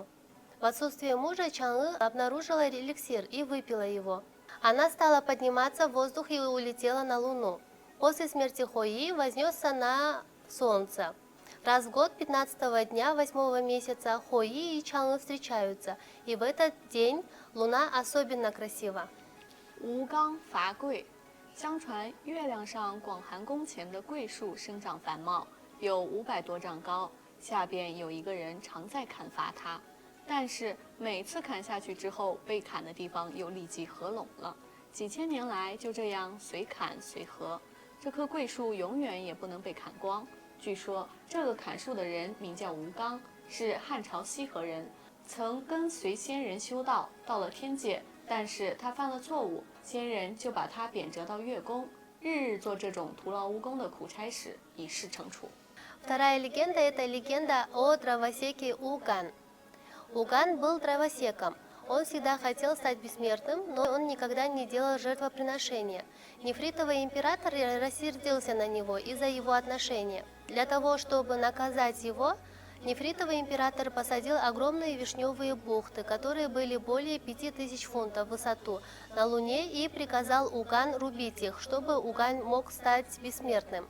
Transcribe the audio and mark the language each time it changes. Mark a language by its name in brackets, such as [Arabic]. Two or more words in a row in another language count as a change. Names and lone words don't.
[Russian] В отсутствие мужа Чан-Ы обнаружила эликсир и выпила его. Она стала подниматься в воздух и улетела на Луну. После смерти Хуи вознесся на Солнце. Раз в год 15-го дня 8-го месяца Хуи и Чан-Ы встречаются, и в этот день Луна особенно красива. [Chinese] 吴刚伐桂。相传月亮上广寒宫前的桂树生长繁茂，有500多丈高，下边有一个人常在砍伐它，但是每次砍下去之后，被砍的地方又立即合拢了，几千年来就这样随砍随合，这棵桂树永远也不能被砍光。据说这个砍树的人名叫吴刚，是汉朝西河人，曾跟随仙人修道，到了天界。但是他犯了错误，仙人就把他贬谪到月宫，日日做这种徒劳无功的苦差事，以示惩处。 [Russian] Вторая легенда – это легенда о дровосеке Уган. Уган был дровосеком. Он всегда хотел стать бессмертным, но он никогда не делал жертвоприношения. Нефритовый император рассердился на него из-за его отношения. Для того, чтобы наказать его, Нефритовый император посадил огромные вишневые бухты, которые были более 5000 фунтов в высоту, на Луне и приказал Уган рубить их, чтобы Уган мог стать бессмертным.